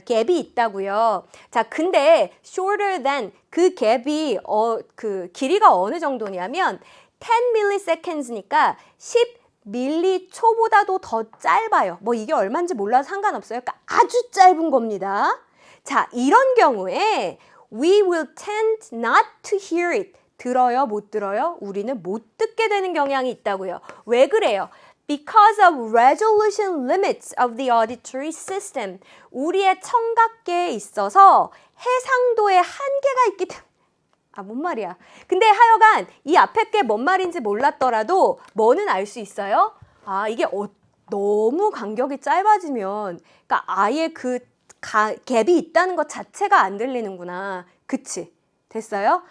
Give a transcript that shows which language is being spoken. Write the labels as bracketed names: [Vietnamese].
[Korean] 갭이 있다고요. 자, 근데 [English] shorter than [Korean] 그 갭이 그 길이가 어느 정도냐면 10 milliseconds니까 10 밀리초보다도 더 짧아요. 뭐 이게 얼마인지 몰라서 상관없어요. 그러니까 아주 짧은 겁니다. 자, 이런 경우에 [English] we will tend not to hear it. [Korean] 들어요? 못 들어요? 우리는 못 듣게 되는 경향이 있다고요. 왜 그래요? [English] Because of resolution limits of the auditory system. [Korean] 우리의 청각계에 있어서 해상도의 한계가 있기 때문에 뭔 말이야. 근데 하여간 이 앞에 게 뭔 말인지 몰랐더라도 뭐는 알 수 있어요? 이게 너무 간격이 짧아지면 그러니까 아예 그 갭이 있다는 것 자체가 안 들리는구나. 그치? 됐어요?